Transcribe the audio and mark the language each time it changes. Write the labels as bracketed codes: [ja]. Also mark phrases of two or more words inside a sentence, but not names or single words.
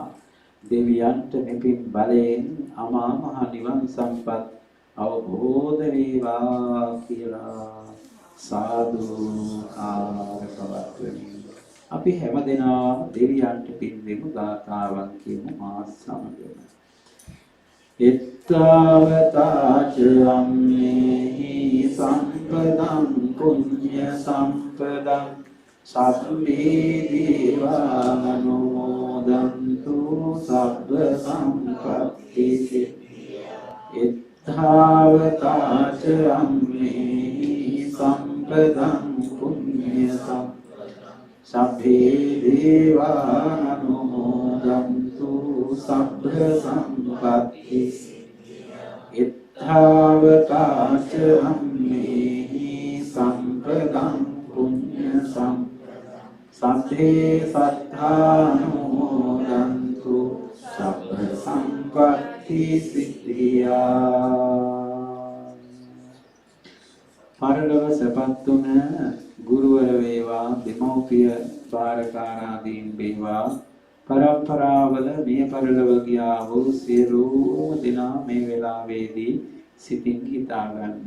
[si] දෙවියන්ට මෙපින් බලයෙන් අමා මහ නිවන් සම්පත් අවබෝධ වේවා කියලා සාදු ආරකවත්වමි. අපි හැමදෙනාම දෙවියන්ට පින් දෙමු. ගාථාවන් කියමු මා සමගම. [pi] එත්තාවතාච අම්මේහි සම්පදං පුඤ්ඤ සම්පදං සබ්බේ දේවානුමෝදන්තු සබ්බ සම්පත්ති සිද්ධියා. එත්තාවතාච අම්මේහි සම්පදං පුඤ්ඤ සම්පදං සබ්බේ දේවානුමෝදන්තු සබ්බ සම්පත්ති සිද්ධියා. එත්තාවතාච අම්මේහි සම්පදං පුඤ්ඤ සම්පදං සබ්බේ සත්තානුමෝදන්තු සබ්බ සම්පත්ති සිද්ධියා. [si] පරලොව සපත් තුන ගුරුවර වේවා, දෙමෝපිය පාරකාරාදීන් වේවා, පරම්පරාවල මේ පරලොව ගියා වූ සියලුම දෙනා මේ වෙලාවේදී සිතින් හිතා ගන්න.